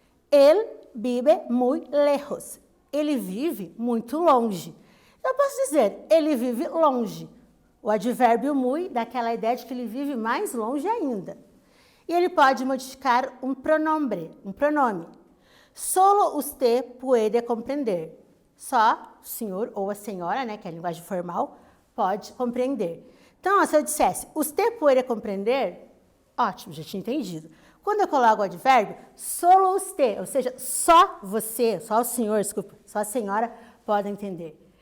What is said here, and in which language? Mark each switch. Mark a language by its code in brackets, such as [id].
[pt] Ele vive muito [es] lejos. [pt] Ele vive muito longe. Eu posso dizer, ele vive longe. O advérbio muy dá aquela ideia de que ele vive mais longe ainda. E ele pode modificar um pronome. [es] Solo usted puede comprender. [pt] Só o senhor ou a senhora, né, que é a linguagem formal, pode compreender. Então, se eu dissesse, [es] usted puede comprender, [pt] ótimo, já tinha entendido. Quando eu coloco o advérbio, [es] solo usted, [pt] ou seja, só você, só o senhor, desculpa, só a senhora pode entender.